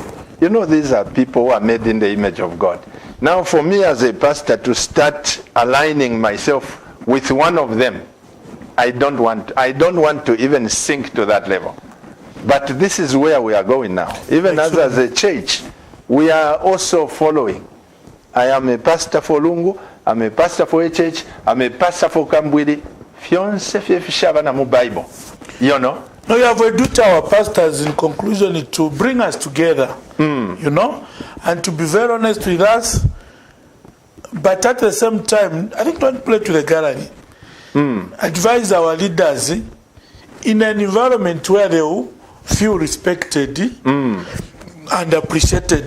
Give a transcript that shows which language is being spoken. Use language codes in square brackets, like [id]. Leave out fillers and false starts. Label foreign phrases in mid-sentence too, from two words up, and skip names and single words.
[en] You know, these are people who are made in the image of God. Now, for me as a pastor to start aligning myself with one of them, I don't want to even sink to that level. But this is where we are going now. Even as a church, we are also following. I am a pastor for Lungu, I'm a pastor for HH, I'm a pastor for Kambwili. [bem] Fionse fiefishabana mu Bible. [en] You know? No, you have educated our pastors in conclusion to bring us together, you know, and to be very honest with us. But at the same time, I think don't play to the gallery. Advise our leaders in an environment where they will feel respected and appreciated.